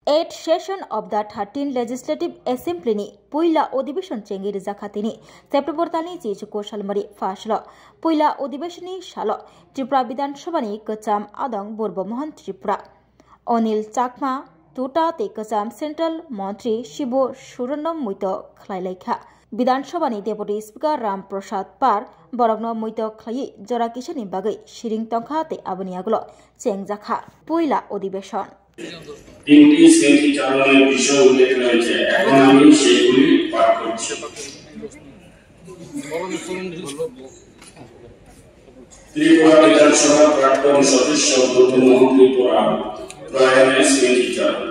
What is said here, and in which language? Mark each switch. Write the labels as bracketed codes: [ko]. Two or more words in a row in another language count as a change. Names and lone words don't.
[en] 8th session of the 13th Legislative Assembly [trp] ni puila अधिवेशन चेंगी रिजाखातीनी सेप्टेम्बर तालनि 19 सालमरि फासल पुila अधिवेशननि साल त्रिपुरा विधानसभानि कचाम आदं बर्बमोहन त्रिपुरा अनिल चाकमा तुटा ते कचाम सेंट्रल मंत्री शिव सुरनम मुइत खलाइलाइखा विधानसभानि [en] deputy speaker [trp] राम प्रसाद पार बरगनो मुइत खलाइ जरा किसानि बागै सिरिं तंखा ते आबनि आगलो चेंगजाखा पुila अधिवेशन [bn] তিনটি স্মৃতি চালনের বিষয় উল্লেখ রয়েছে। এখন আমি সেগুলি পাঠ করছি। ত্রিপুরা বিধানসভার প্রাক্তন সদস্য বর্বমোহন ত্রিপুরা প্রয়াণের স্মৃতি চালন।